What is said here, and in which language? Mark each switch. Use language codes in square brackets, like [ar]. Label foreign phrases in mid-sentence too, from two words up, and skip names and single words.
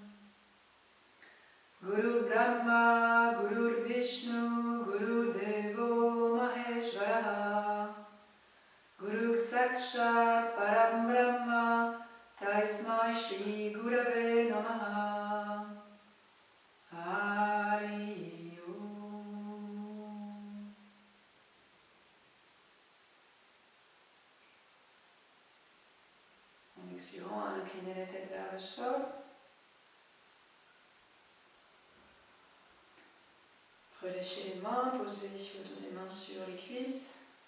[sa] गुरु ब्रह्मा गुरु विष्णु गुरु देवो महेश्वरः गुरु साक्षात् परम् ब्रह्म तस्मै श्री गुरवे नमः हरि [fr] En expirant, inclinez la tête vers le sol. Relâchez les mains, posez le dos des mains sur les cuisses.